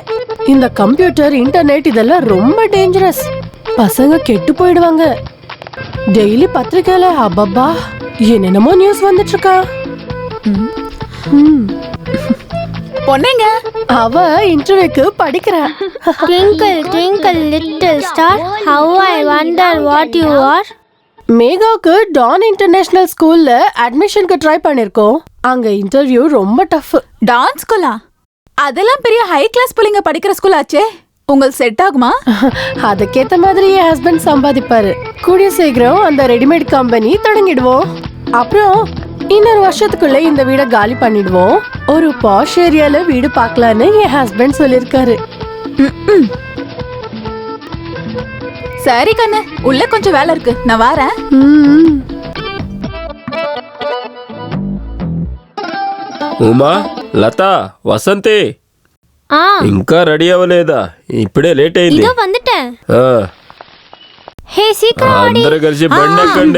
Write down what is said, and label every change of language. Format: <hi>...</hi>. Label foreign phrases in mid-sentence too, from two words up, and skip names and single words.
<ta>இந்த</ta> <en>computer, internet</en> <ta>இதெல்லாம் ரொம்ப டேஞ்சரஸ். பசங்க கெட்டு போயிடுவாங்க. டெய்லி பத்திரிக்கையில அப்பப்பா என்னென்னமோ நியூஸ் வந்துட்டு இருக்கா. பொண்ணுங்க, அவ இன்டர்வியூக்கு படிக்கிறா.</ta> <en>Twinkle, twinkle, little star, how I wonder what you are.</en> <ta>மேகாவுக்கு டான் இன்டர்நேஷனல் ஸ்கூல்ல அட்மிஷனுக்கு ட்ரை பண்ணிருக்கோம். அங்க இன்டர்வியூ ரொம்ப டஃப். டான்ஸ் ஸ்கூலா? அதெல்லாம் பெரிய</ta> <en>high class</en> <ta>பிள்ளைங்க படிக்கிற ஸ்கூல் ஆச்சே. உங்களுக்கு செட் ஆகுமா? அதுக்கேத்த மாதிரி என் ஹஸ்பண்ட் சம்பாதிப்பாரு. கூடிய சீக்கிரம் அந்த</ta> <en>readymade company</en> <ta>தொடங்கிடுவோம். அப்புறம் இன்னொரு வருஷத்துக்குள்ள இந்த வீட காலி பண்ணிடுவோம். ஒரு பாஷ் ஏரியால வீடு பார்க்கலான்னு என் ஹஸ்பண்ட் சொல்லிருக்காரு. சரி கண்ணு, உள்ள கொஞ்சம் வேலை இருக்கு, நான் வரேன்.</ta> <te>ఉమా, లత, వసంతి ఇంకా రెడీ అవ్వలేదా? ఇప్పుడే లేట్ అయింది. అందరూ కలిసి బండి ఎక్కండి.</te>